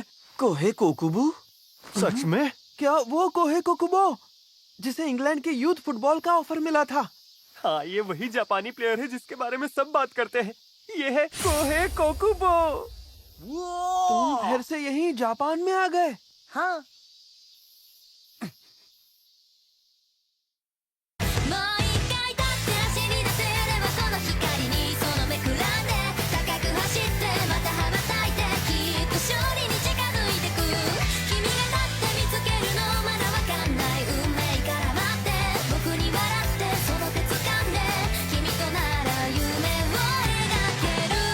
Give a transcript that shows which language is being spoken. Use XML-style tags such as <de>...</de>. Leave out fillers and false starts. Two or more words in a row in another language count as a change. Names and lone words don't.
<hi>कोहे कोकुबो? सच में? क्या वो कोहे कोकुबो जिसे इंग्लैंड के</hi> <en>youth football</en> <hi>का ऑफर मिला था? हाँ, ये वही जापानी प्लेयर है जिसके बारे में सब बात करते हैं। ये है कोहे कोकुबो। तुम फिर से यहीं जापान में आ गए? हाँ,</hi> <ja>もう一回立って走り出せればその光にその目くらんで高く走ってまた羽ばたいてきっと勝利に近づいてく君が立って見つけるのまだわかんない運命から待って僕に笑ってその手掴んで君となら夢を描ける</ja>